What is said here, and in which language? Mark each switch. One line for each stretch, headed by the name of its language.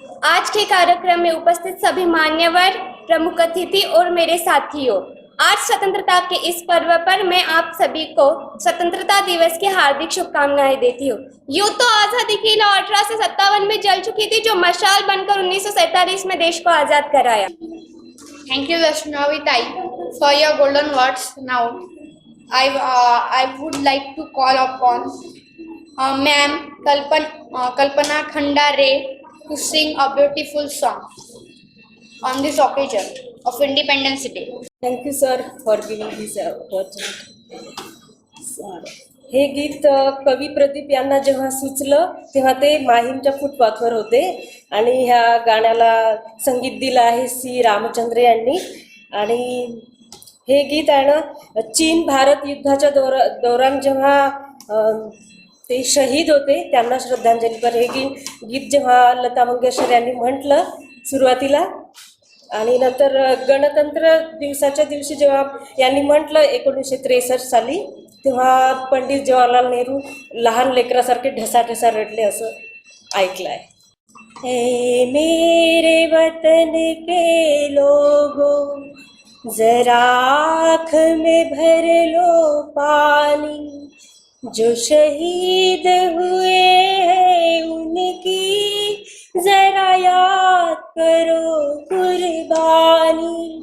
Hindi: आज के कार्यक्रम में उपस्थित सभी मान्यवर, प्रमुख अतिथि और मेरे साथियों, आज स्वतंत्रता के इस पर्व पर मैं आप सभी को स्वतंत्रता दिवस की हार्दिक शुभकामनाएं देती हूँ। यूं तो आजादी की लौ 1857 में जल चुकी थी, जो मशाल बनकर 1947 में देश को आजाद कराया।
English: Thank you Vaishnavi tai for your golden words. Now I would like to call upon Ma'am Kalpana Khandare to sing a beautiful song on this occasion of Independence Day. Thank you, sir, for giving this opportunity.
Marathi: हे गीत कवी प्रदीप यांना जेव्हा सुचलं तेव्हा ते माहीमच्या फुटपाथवर होते आणि ह्या गाण्याला संगीत दिलं आहे सी रामचंद्र यांनी। आणि हे गीत आहे ना चीन भारत युद्धाच्या दौरान जेव्हा ते शहीद होते त्यांना श्रद्धांजलीपर हे गीत जेव्हा लता मंगेशकर यांनी म्हटलं सुरुवातीला आणि नंतर गणतंत्र दिवसाच्या दिवशी जेव्हा यांनी म्हटलं 1963 साली, तेव्हा पंडित जवाहरलाल नेहरू लहान लेकरासारखे ढसाढसा रडले असं ऐकलं आहे।
Hindi: हे मेरे वतन के लोगों, जरा आँख में भर लो पानी, जो शहीद हुए हैं उनकी जरा याद करो कुर्बानी।